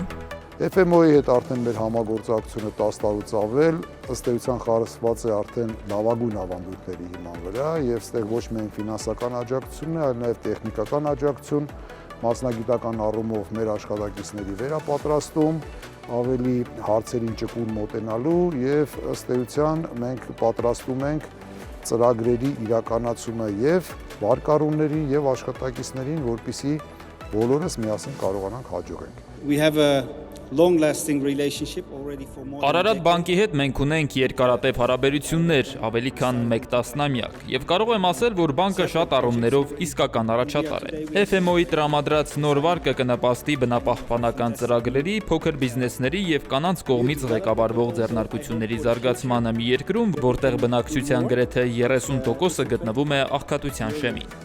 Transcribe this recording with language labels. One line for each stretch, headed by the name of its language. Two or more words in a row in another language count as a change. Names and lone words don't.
Armenian: FMO-ի հետ արդեն մեր համագործակցությունը 10 տարուց ավել, ըստ էության խարսված է արդեն լավագույն ավանդույթների հիման վրա եւ ստեղ ոչ միայն ֆինանսական աջակցություն է, այլ նաեւ տեխնիկական աջակցություն, մասնագիտական առումով մեր աշխատակիցների վերապատրաստում, ավելի հարցերին ճկուն մոտենալու եւ ըստ էության մենք պատրաստում ենք ծրագրերի իրականացումը եւ վարկառուներին եւ աշխատակիցներին, որպեսզի բոլորս միասին կարողանանք հաջողենք։
English: We have a long-lasting relationship already for more than
Armenian: Արարատ բանկի հետ մենք ունենք երկարատև հարաբերություններ, ավելի քան 1 տասնամյակ, եւ կարող եմ ասել, որ բանկը շատ առումներով իսկական առաջատար է։ FMO-ի տրամադրած նոր վարկը կնպաստի բնապահպանական ծրագրերի, փոքր բիզնեսների եւ կանանց կողմից ղեկավարվող ձեռնարկությունների զարգացմանը մի երկրում, որտեղ բնակչության գրեթե 30%-ը գտնվում է աղքատության շեմին։